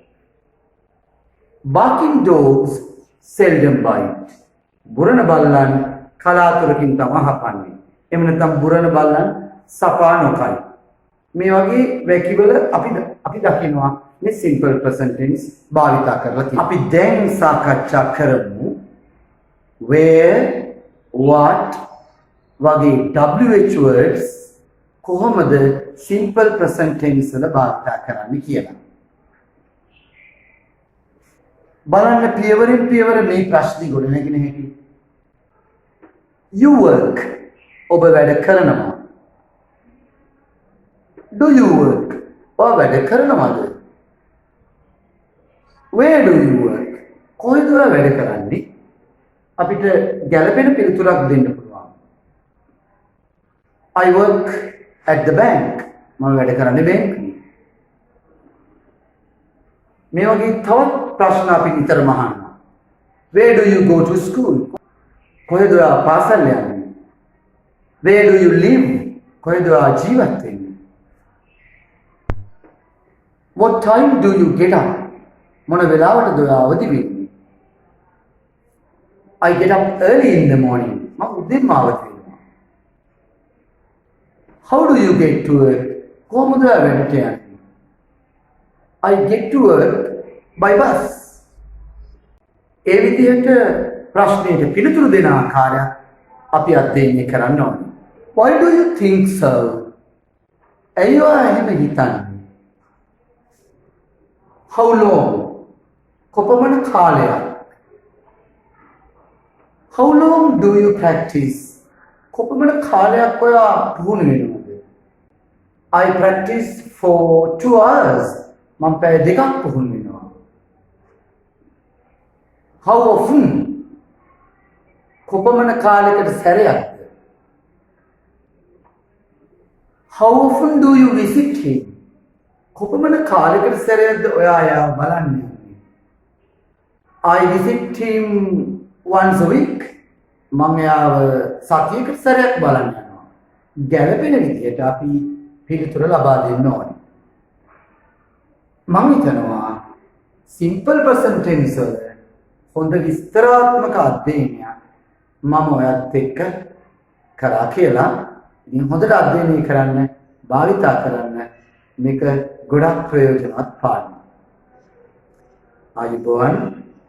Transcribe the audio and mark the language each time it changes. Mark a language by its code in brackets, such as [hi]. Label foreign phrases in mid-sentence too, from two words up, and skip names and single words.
[en] Barking dogs seldom bite. [si] බුරණ බල්ලන් කලාතුරකින් තමයි හපන්නේ. එහෙම නැත්නම් බුරණ බල්ලන් සපා නොකයි. මේ වගේ වැකිවල අපි දකිනවා මේ [en] simple present tense [si] භාවිතා කරලා තියෙනවා. අපි දැන් සාකච්ඡා කරමු [en] where, what [si] වගේ [en] WH words [si] කොහොමද [en] simple present tense [si] වල භාවිතා කරන්නේ කියලා. බලන්න පියවරින් පියවර මේ ප්‍රශ්නේ ගොඩනගෙන හැටි. [en] You work. [si] ඔබ වැඩ කරනවා. [en] Do you work? [si] ඔයා වැඩ කරනවද? [en] Where do you work? [si] කොහෙද ඔයා වැඩ කරන්නේ? අපිට ගැළපෙන පිළිතුරක් දෙන්න පුළුවන්. [en] I work at the bank. [si] මම වැඩ කරන්නේ බැංකුවේ. මේ වගේ තවත් ප්‍රශ්න අපි නිතරම අහනවා. [en] Where do you go to school? [si] කොහෙද ඔයා පාසල් යන්නේ? [en] Where do you live? [si] කොහෙද ඔයා ජීවත් වෙන්නේ? [en] What time do you get up? [si] මොන වෙලාවටද ඔයා අවදි වෙන්නේ? [en] I get up early in the morning. [si] මම උදේම අවදි වෙනවා. [en] How do you get to work? [si] කොහොමද ඔයා වැඩට යන්නේ? [en] I get to work by bus. [si] ඒ විදිහට ප්‍රශ්නෙට පිළිතුරු දෙන ආකාරය අපි අධ්‍යයනය කරන්න ඕනේ. [en] Why do you think so? [si] ඇයි ඔයා එහෙම හිතන්නේ? [en] How long? [si] කොපමණ කාලයක්? [en] How long do you practice? [si] කොපමණ කාලයක් ඔයා පුහුණු වෙනවද? [en] I practice for 2 hours. [si] මම පැය 2ක් පුහුණු වෙනවා. [en] How often? [si] කොපමණ කාලයකට සැරයක්ද? [en] How often do you visit him? [si] කොපමණ කාලයකට සැරයක්ද ඔයා එයාව බලන්න යන්නේ? [en] I visit him once a week. [si] මම එයාව සතියකට සැරයක් බලන්න යනවා. ගැළපෙන විදිහට අපි පිළිතුර ලබා දෙන්න ඕනේ. මම හිතනවා [en] simple present tense [si] වල හොඳ විස්තරාත්මක අධ්‍යයනයක් මම ඔයත් එක්ක කරා කියලා. ඉතින් හොඳට අධ්‍යයනය කරන්න, භාවිතා කරන්න. මේක ගොඩක් ප්‍රයෝජනවත් පාඩමක්. ආයුබෝවන්.